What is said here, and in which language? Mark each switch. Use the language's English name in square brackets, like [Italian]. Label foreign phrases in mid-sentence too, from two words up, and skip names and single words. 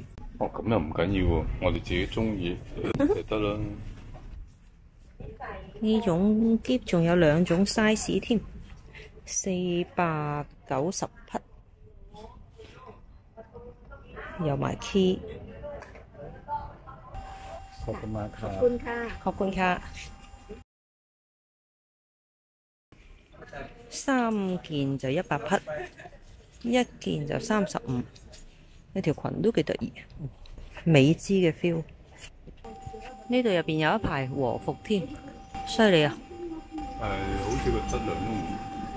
[Cantonese] 哦，咁又唔緊要喎，我哋自己中意就得啦。呢種喼仲有2種 size 添 490匹，有埋 key [Thai] ขอบคุณมากครับ ขอบคุณค่ะ [Cantonese] 3 件就100匹，1件就35。呢條裙都幾得意，美姿嘅 feel。呢度入邊有一排和服添，犀利啊！好似個質量都